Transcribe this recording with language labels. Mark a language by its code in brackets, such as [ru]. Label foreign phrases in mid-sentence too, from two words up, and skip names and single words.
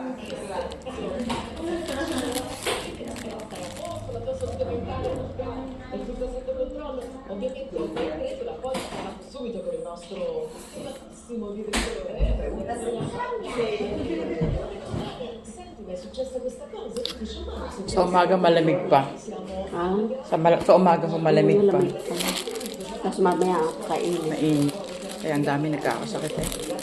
[it] È tutto sotto controllo. Ovviamente il decreto la poi sarà subito con il nostro stimatissimo direttore. Senti, ma è successa questa cosa? [tl] Sa umaga malamig pa. Ah, Sa umaga ko malamig pa. malamig pa. Tapos mamaya kainin. Mainit. Kaya ang dami nagkakasakit eh.